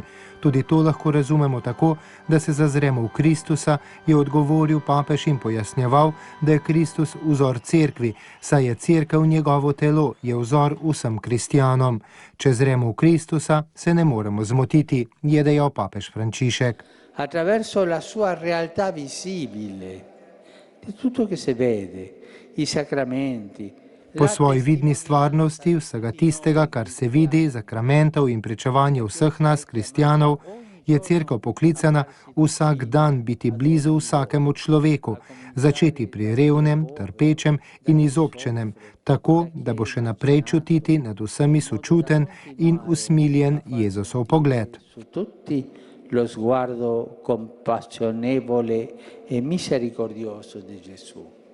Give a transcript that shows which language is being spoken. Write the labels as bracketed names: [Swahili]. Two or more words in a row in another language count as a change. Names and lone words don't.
[Slovenian] Tudi to lahko razumemo tako, da se zazremo v Kristusa, je odgovoril papež in pojasnjeval, da je Kristus vzor cerkvi, saj je cerkev njegovo telo, je vzor vsem kristjanom. Če zremo v Kristusa, se ne moremo zmotiti, je dejal papež Frančišek. [Italian] Attraverso la sua realtà visibile, di tutto che si vede, i sacramenti. [Slovenian] Po svoji vidni stvarnosti, vsega tistega, kar se vidi, sakramentov in pričevanja vseh nas, kristjanov, je cerkev poklicana vsak dan biti blizu vsakemu človeku, začeti pri revnem, trpečem in izobčenem, tako, da bo še naprej čutiti nad vsemi sočuten in usmiljen Jezusov pogled. [Italian] Lo sguardo compassionevole e misericordioso di Gesù.